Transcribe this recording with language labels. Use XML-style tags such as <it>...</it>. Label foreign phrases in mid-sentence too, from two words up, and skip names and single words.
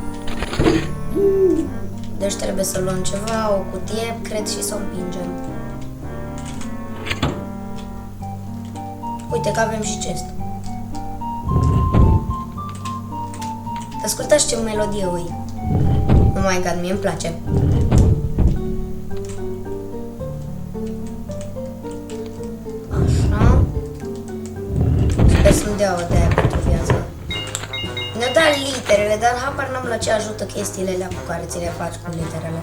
<ro>Deci trebuie să luăm ceva, o cutie, cred, și să o împingem. Uite că avem și chest. Ascultați ce melodie ui.</ro> <en>Oh my god,</en> <ro>mie îmi place. Așa. Sper să-mi dea o de aia pentru viață. Ne-a dat literele, dar habar n-am la ce ajută chestiile alea cu care ți le faci cu literele.</ro>